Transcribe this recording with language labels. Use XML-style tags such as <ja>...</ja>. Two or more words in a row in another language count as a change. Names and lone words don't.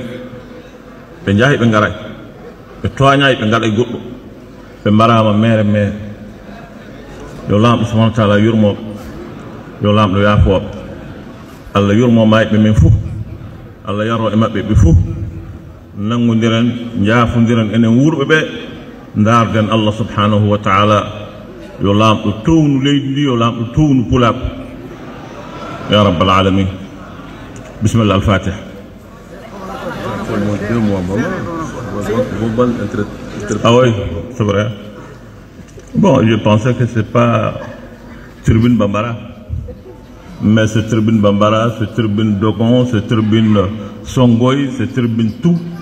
<ff>be jahi be ngaray be toñay be ngaday goddo be marama mere mere yolam</ff> <ar>سبحانه وتعالى</ar> <ff>yurmobe yolam do yaafo Allah yurmo may be men fu Allah yaro e mabbe be fu nangondiren jaafondiren enen wurbe be ndarden Allah</ff> <ar>سبحانه وتعالى</ar> <ff>yolam do townu leydi yolam do townu pulak</ff> <ar>يا رب العالمين بسم الله الفاتحة.</ar> <fr>Ah oui, c'est vrai. Bon, je pensais que c'est pas Tribune Bambara, mais c'est Tribune Bambara, c'est Tribune Dogon, c'est Tribune Songoy, c'est Tribune tout.</fr>